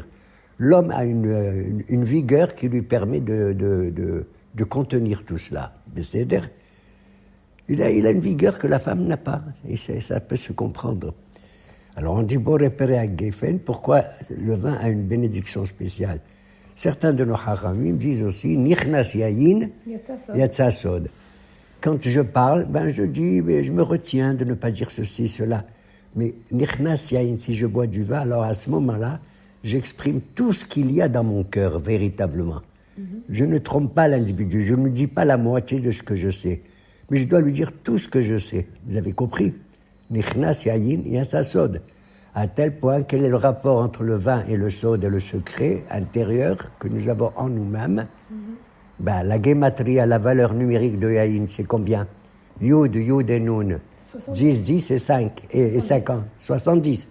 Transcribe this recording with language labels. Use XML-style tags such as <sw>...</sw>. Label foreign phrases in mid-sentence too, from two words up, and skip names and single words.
<fr>L'homme a une vigueur qui lui permet de contenir tout cela. Mais c'est-à-dire, Il a une vigueur que la femme n'a pas, et ça peut se comprendre. Alors on dit, bon, repérer à Geffen, pourquoi le vin a une bénédiction spéciale? Certains de nos haramim disent aussi,</fr> <he>נכנס יין יצא סוד.</he> <fr>Quand je parle, je dis, mais je me retiens de ne pas dire ceci, cela. Mais</fr> <he>נכנס יין,</he> <fr>si je bois du vin, alors à ce moment-là, j'exprime tout ce qu'il y a dans mon cœur, véritablement. Je ne trompe pas l'individu, je ne lui dis pas la moitié de ce que je sais. Mais je dois lui dire tout ce que je sais. Vous avez compris?</fr> <he>נכנס יין יצא סוד.</he> <fr>À tel point, quel est le rapport entre le vin et le sod et le secret intérieur que nous avons en nous-mêmes? La gématrie, la valeur numérique de yayin, c'est combien? Yud et Nun. 10 et 5 et 50. 70.</fr>